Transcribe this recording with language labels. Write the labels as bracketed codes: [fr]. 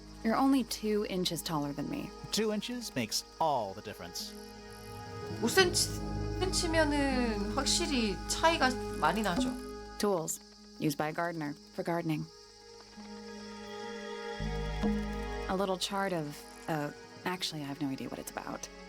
[en] You're only 2 inches taller than me. 2 inches makes all the difference. [ko] 5cm면은 확실히 차이가 많이 나죠. [en] Tools. Used by a gardener for gardening. A little chart of... actually, I have no idea what it's about.